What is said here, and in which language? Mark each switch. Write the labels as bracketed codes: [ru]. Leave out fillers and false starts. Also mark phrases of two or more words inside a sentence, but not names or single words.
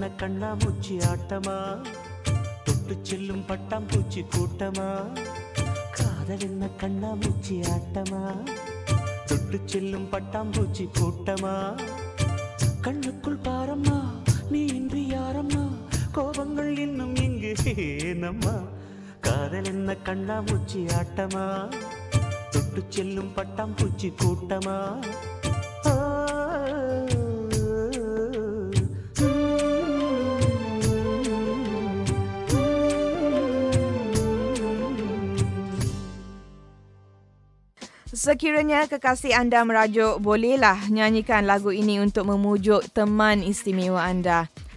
[ta] கண்ணாமூச்சி ஆட்டமா தொட்டு செல்லும் பட்டாம்பூச்சி கூட்டமா காதல் என்ன கண்ணாமூச்சி ஆட்டமா தொட்டு செல்லும் பட்டாம்பூச்சி கூட்டமா கண்ணுக்குள் பாரம்மா நீ இன்றி யாரம்மா கோபங்கள் இன்னும் இங்கு ஏனம்மா காதல் என்ன கண்ணாமூச்சி ஆட்டமா தொட்டு செல்லும் பட்டாம்பூச்சி கூட்டமா [ms] Sekiranya kekasih anda merajuk, bolehlah nyanyikan lagu ini untuk memujuk teman istimewa anda.